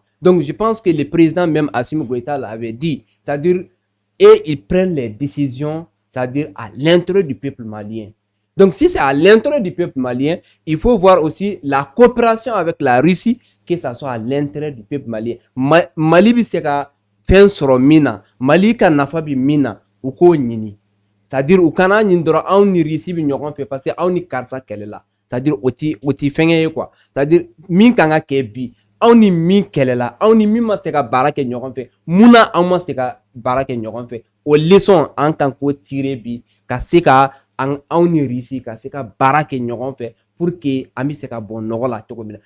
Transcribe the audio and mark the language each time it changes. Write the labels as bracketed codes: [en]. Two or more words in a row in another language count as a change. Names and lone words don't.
[fr] Donc je pense que le président même Assimi Goïta l'avait dit, c'est-à-dire et ils prennent les décisions, c'est-à-dire à l'intérêt du peuple malien. Donc si c'est à l'intérêt du peuple malien, il faut voir aussi la coopération avec la Russie, que ça soit à l'intérêt du peuple malien. [bm] Mali bi se ka fen sɔrɔ min na, Mali ka nafa bi min na, u k'o ɲini. C'est-à-dire u kana ɲini dɔrɔn anw ni Russie bi ɲɔgɔn fɛ [fr] parce que [bm] anw ni karisa kɛlɛ la. C'est-à-dire o ti fɛngɛ ye quoi. C'est-à-dire min kan ka kɛ bi, anw ni min kɛlɛ la, anw ni min ma se ka baara kɛ ɲɔgɔn fɛ, mun na anw ma se ka baara kɛ ɲɔgɔn fɛ? O leçon an kan k'o tirer bi ka se ka anw ni Russie ka se ka baara kɛ ɲɔgɔn fɛ [fr] pour que [bm] an bɛ se ka bɔ nɔgɔ la cogo min na.